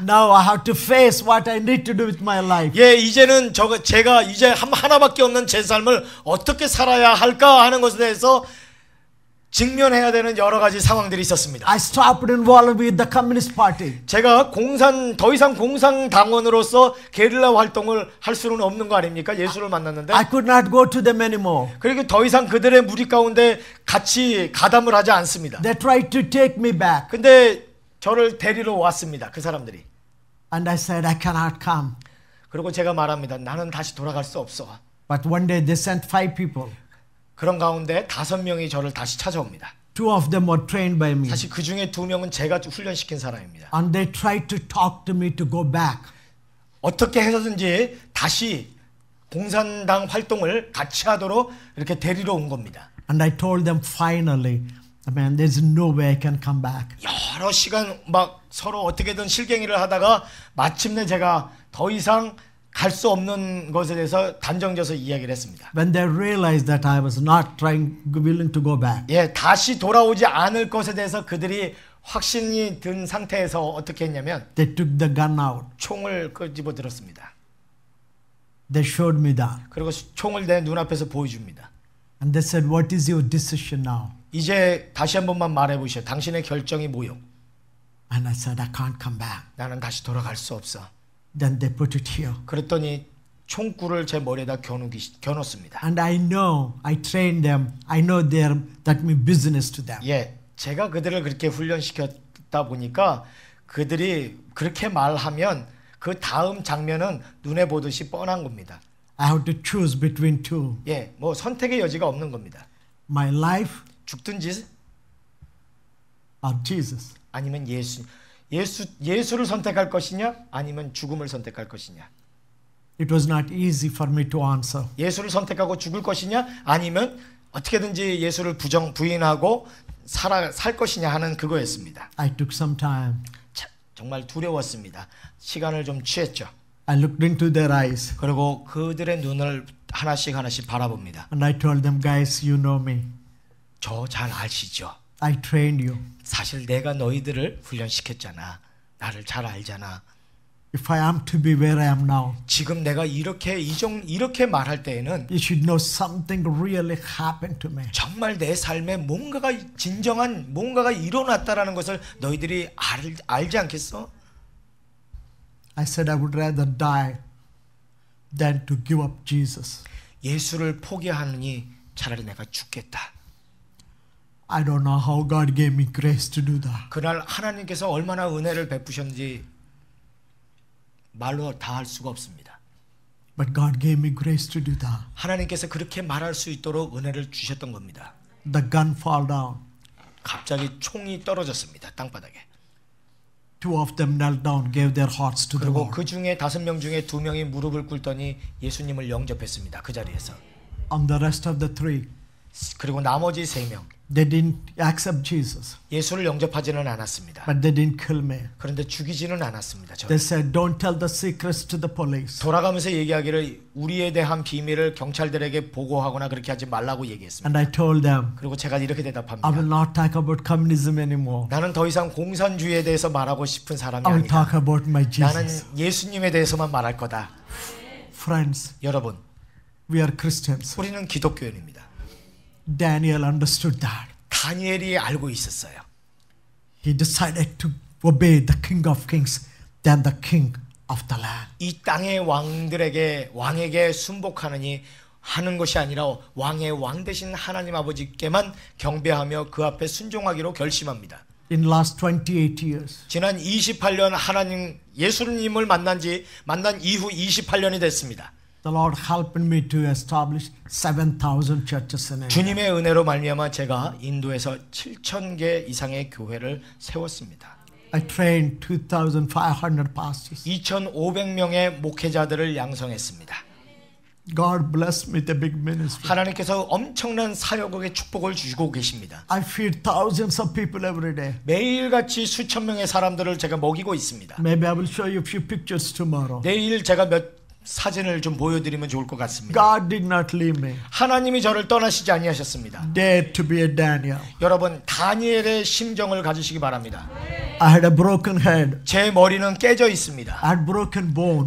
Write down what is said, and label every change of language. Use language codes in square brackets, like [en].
[en] Now I have to face what I need to do with my life. [ko] 예, 이제는 제가 이제 하나밖에 없는 제 삶을 어떻게 살아야 할까 하는 것에 대해서 직면해야 되는 여러 가지 상황들이 있었습니다. [en] I stopped involved with the Communist Party. [ko] 제가 더 이상 공산당원으로서 게릴라 활동을 할 수는 없는 거 아닙니까? 예수를 만났는데. [en] I could not go to them anymore. [ko] 그리고 더 이상 그들의 무리 가운데 같이 가담을 하지 않습니다. [en] They tried to take me back. [ko] 근데 저를 데리러 왔습니다. 그 사람들이. [en] And I said, I cannot come. [ko] 그리고 제가 말합니다. 나는 다시 돌아갈 수 없어. [en] But one day they sent 5 people. [ko] 그런 가운데 5명이 저를 다시 찾아옵니다. [en] 2 of them were trained by me. [ko] 사실 그 중에 2명은 제가 훈련시킨 사람입니다. [en] And they tried to talk to me to go back. [ko] 어떻게 해서든지 다시 공산당 활동을 같이 하도록 이렇게 데리러 온 겁니다. [en] And I told them finally, man, there's no way I can come back. [ko] 여러 시간 막 서로 어떻게든 실갱이를 하다가 마침내 제가 더 이상 갈 수 없는 것에 대해서 단정져서 이야기를 했습니다. [en] When they realized that I was not willing to go back. [ko] 예, 다시 돌아오지 않을 것에 대해서 그들이 확신이 든 상태에서 어떻게 했냐면 [en] They took the gun out. [ko] 총을 끄집어 들었습니다. [en] They showed me that. [ko] 그리고 총을 내 눈앞에서 보여줍니다. [en] And they said, what is your decision now? [ko] 이제 다시 한 번만 말해 보시오. 당신의 결정이 뭐요? [en] And I said, I can't come back. [ko] 나는 다시 돌아갈 수 없어. [en] Then they put it here. [ko] 그랬더니 총구를 제 머리에다 겨눴습니다. [en] And I know, I trained them. I know that means business to them. [ko] 예, 제가 그들을 그렇게 훈련시켰다 보니까 그들이 그렇게 말하면 그 다음 장면은 눈에 보듯이 뻔한 겁니다. [en] I have to choose between 2. [ko] 예, 뭐 선택의 여지가 없는 겁니다. [en] My life [ko] 죽든지 [en] or Jesus. [ko] 아니면 예수를 선택할 것이냐 아니면 죽음을 선택할 것이냐. [en] It was not easy for me to answer. [ko] 예수를 선택하고 죽을 것이냐 아니면 어떻게든지 예수를 부인하고 살 것이냐 하는 그거였습니다. [en] I took some time. [ko] 정말 두려웠습니다. 시간을 좀 취했죠. [en] I looked into their eyes. [ko] 그리고 그들의 눈을 하나씩 바라봅니다. [en] And I told them, guys, you know me. [ko] 저 잘 아시죠? [en] I trained you. [ko] 사실 내가 너희들을 훈련시켰잖아. 나를 잘 알잖아. [en] If I am to be where I am now, [ko] 지금 내가 이렇게 말할 때에는 [en] you should know something really happened to me. [ko] 정말 내 삶에 진정한 뭔가가 일어났다라는 것을 너희들이 알지 않겠어? [en] I said I would rather die than to give up Jesus. [ko] 예수를 포기하느니 차라리 내가 죽겠다. [en] I don't know how God gave me grace to do that. [ko] 그날 하나님께서 얼마나 은혜를 베푸셨는지 말로 다 할 수가 없습니다. [en] But God gave me grace to do that. [ko] 하나님께서 그렇게 말할 수 있도록 은혜를 주셨던 겁니다. [en] The gun fall down. [ko] 갑자기 총이 떨어졌습니다. 땅바닥에. [en] 2 of them knelt down, gave their hearts to the [ko] 그리고 [en] Lord. [ko] 그 중에 5명 중에 2명이 무릎을 꿇더니 예수님을 영접했습니다. 그 자리에서. [en] On the rest of the 3, [ko] 그리고 나머지 3명 [en] They didn't accept Jesus, [ko] 예수를 영접하지는 않았습니다. [en] but they didn't kill me. [ko] 그런데 죽이지는 않았습니다. [en] They said, don't tell the secrets to the police. [ko] 돌아가면서 얘기하기를 우리에 대한 비밀을 경찰들에게 보고하거나 그렇게 하지 말라고 얘기했습니다. [en] And I told them, [ko] 그리고 제가 이렇게 [en] I [ko] 대답합니다. [en] will not talk about communism anymore. [ko] 나는 더 이상 공산주의에 대해서 말하고 싶은 사람이 [en] I will [ko] 아니다. [en] talk about my [ko] 나는 [en] Jesus. [ko] 예수님에 대해서만 말할 거다. [en] Friends, [ko] 여러분, [en] we are Christians. [ko] 우리는 기독교인입니다. [en] Daniel understood that. [ko] 다니엘이 알고 있었어요. [en] He decided to obey the King of Kings than the King of the land. [ko] 이 땅의 왕에게 순복하느니 하는 것이 아니라 왕의 왕 되신 하나님 아버지께만 경배하며 그 앞에 순종하기로 결심합니다. [en] In last 28 years, [ko] 지난 28년 예수님을 만난 이후 28년이 됐습니다. [en] the Lord helped me to establish 7,000 churches in India. [ko] 주님의 은혜로 말미암아 제가 인도에서 7,000개 이상의 교회를 세웠습니다. [en] I trained 2,500 pastors. [ko] 2,500명의 목회자들을 양성했습니다. [en] God blessed me with a big ministry. [ko] 하나님께서 엄청난 사역의 축복을 주시고 계십니다. [en] I feed thousands of people every day. [ko] 매일같이 수천 명의 사람들을 제가 먹이고 있습니다. [en] Maybe I will show you a few pictures tomorrow. [ko] 내일 제가 몇 사진을 좀 보여드리면 좋을 것 같습니다. [en] God did not leave me. [ko] 하나님이 저를 떠나시지 아니하셨습니다. [en] Dare to be a Daniel. [ko] 여러분, 다니엘의 심정을 가지시기 바랍니다. [en] I had a broken head. [ko] 제 머리는 깨져 있습니다. [en] I had broken bones.